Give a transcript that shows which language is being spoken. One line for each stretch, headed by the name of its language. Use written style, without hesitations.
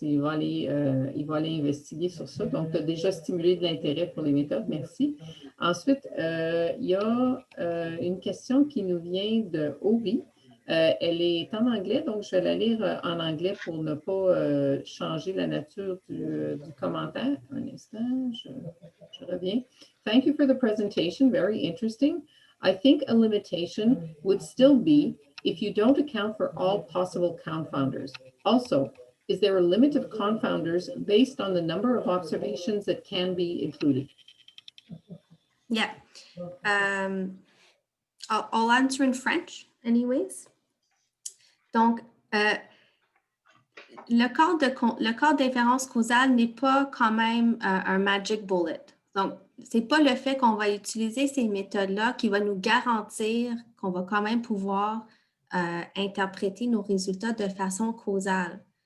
French: Il va aller investiguer sur ça. Donc, tu as déjà stimulé de l'intérêt pour les méthodes, merci. Ensuite, il y a une question qui nous vient de Obi. Elle est en anglais, donc je vais la lire en anglais pour ne pas changer la nature du commentaire. Un instant, je reviens.
English: Thank you for the presentation, very interesting. I think a limitation would still be if you don't account for all possible confounders. Also, is there a limit of confounders based on the number of observations that can be included? Yeah. I'll answer in French anyways.
French: Donc, le cadre d'inférence causale n'est pas quand même un magic bullet. Donc, ce n'est pas le fait qu'on va utiliser ces méthodes-là qui va nous garantir qu'on va quand même pouvoir interpréter nos résultats de façon causale.